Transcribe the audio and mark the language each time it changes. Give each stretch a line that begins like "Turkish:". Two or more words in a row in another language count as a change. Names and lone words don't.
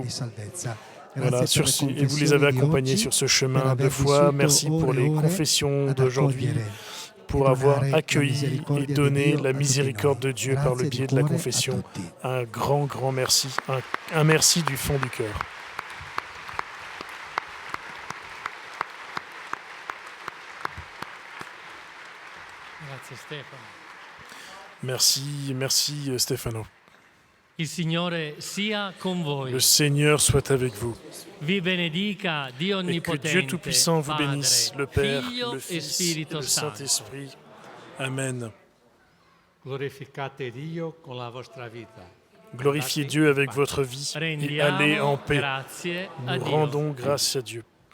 French: Voilà, et vous les avez accompagnés sur ce chemin de foi. Merci pour les confessions d'aujourd'hui, pour avoir accueilli et donné la miséricorde de Dieu par le biais de la confession. Un grand, grand merci. Un merci du fond du cœur.
Italian: Grazie Stefano.
French: Merci Stefano.
Italian: Il Signore sia con voi.
French: Le Seigneur soit avec vous.
Italian: Vi benedica Dio
French: Et que
Italian: Onnipotente,
French: Dieu Tout-Puissant vous
Italian: Padre,
French: bénisse, le Père,
Italian: Figlio
French: le
Italian: e
French: Fils et
Italian: Spirito
French: le
Italian: Santo.
French: Saint-Esprit. Amen.
Italian: Glorificate Dio con la vostra vita.
French: Glorifiez Dieu avec votre vie et allez en
Italian: Rendiamo
French: paix.
Italian: grazie a
French: Nous
Italian: Dio.
French: rendons grâce à Dieu.